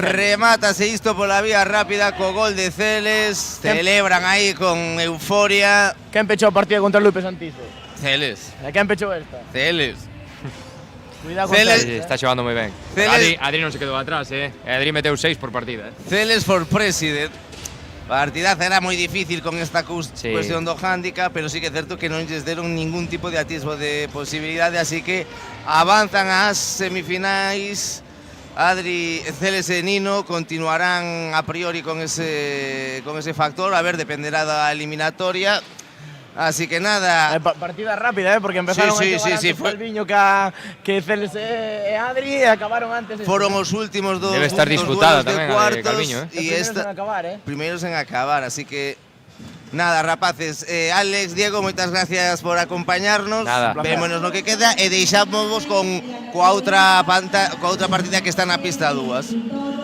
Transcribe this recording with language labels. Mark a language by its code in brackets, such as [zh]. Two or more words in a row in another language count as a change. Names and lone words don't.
[gl] Remátase isto pola vía rápida co gol de Celes. Celebran aí con euforia. Quen pechou a partida contra Lupe Santizo? Celes. E quen pechou esta? Celes. Cuidado con Celes. Celes, Está xogando moi ben. Adri non se quedou atrás, Adri meteu 6 por partida, [en] Celes for president. [gl] A partidaza era moi difícil con esta cuestión do handicap, pero sí que é certo que non lles deron ningún tipo de atisbo de posibilidade, así que avanzan ás semifinais. Adri, Celes e Nino continuarán a priori con ese factor, a ver, dependerá da eliminatoria. Así que nada. Partida rápida, porque empezaron a xogar antes Calviño que Celes e Adri e acabaron antes. Foron os últimos dos. Debe estar disputada tamén a de Calviño, Primeiros en acabar, Primeiros en acabar, así que nada, rapaces. Alex, Diego, moitas gracias por acompañarnos. Vémonos no que queda e deixámonos coa outra partida que está na pista 2.